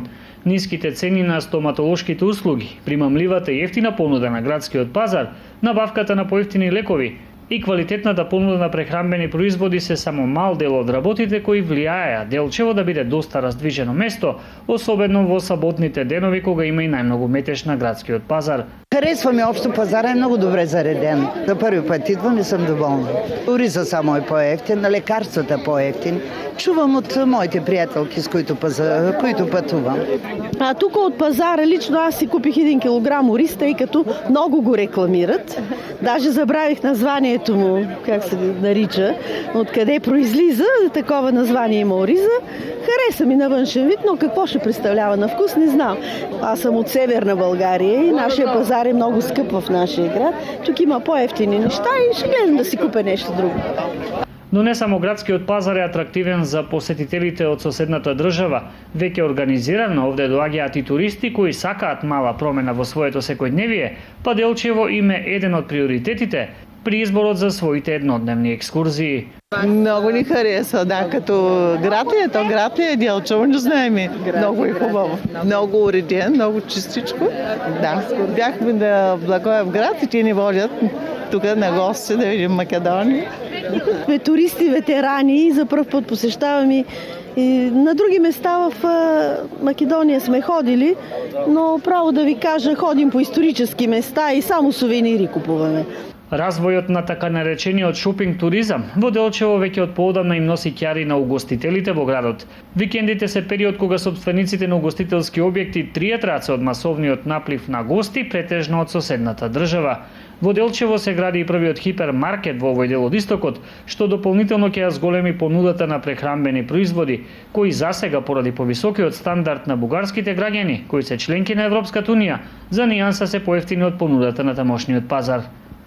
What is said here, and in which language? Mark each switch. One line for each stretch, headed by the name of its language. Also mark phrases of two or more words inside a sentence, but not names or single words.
Macedonian: Ниските цени на стоматолошките услуги, примамливата и ефтина понуда на градскиот пазар, набавката на поевтини лекови и квалитетната понуда на прехранбени производи се само мал дел од работите кои влијаеа Делчево да биде доста раздвижено место, особено во саботните денови кога има и најмногу метеж на градскиот пазар.
Bulgarian: Харесва ми општо пазара, е многу добре зареден. За први пат идвам и сум доволна. Ориза само е поевтин, лекарствата поевтин. Чувам од моите пријателки с които патувам. А тука од пазара лично аз си купих 1 килограм ориз, тъй като много го рекламират. Даже забравих названието му, как се нарича, откъде произлиза, такова название има ориза. Хареса ми на външен вид, но какво ще представлява на вкус, не знам. Аз съм от Северна България и нашия пазар е много скъп в нашия град. Тук има по-евтини неща и ще гледам да си купя нещо друго.
Macedonian: Но не само градскиот пазар е атрактивен за посетителите од соседната држава, веќе организирано овде доаѓаат и туристи кои сакаат мала промена во своето секојдневие, па Делчево им е еден од приоритетите при изборот за своите еднодневни екскурзии.
Bulgarian: Много ни хареса, да, като град е Делчево, не знаем. Много е хубаво. Много уреден, много чистичко. Да, бяхме на Благоевград и те ни водят тук на гости да видим Македония. Сме туристи, ветерани и за пръв път посещаваме и на други места в Македония сме ходили, но право да ви кажа, ходим по исторически места и само сувенири купуваме.
Macedonian: Развојот на така наречениот шопинг туризам во Делчево веќе од поодамна им носи ќари на угостителите во градот. Викендите се период кога собствениците на угостителски објекти тријат раце од масовниот наплив на гости, претежно од соседната држава. Во Делчево се гради и првиот хипермаркет во овој дел од истокот, што дополнително ќе ја зголеми понудата на прехранбени производи, кои засега поради повисокиот стандард на бугарските граѓани, кои се членки на Европската унија, за нијанса се поевтини од понудата на тамошниот пазар.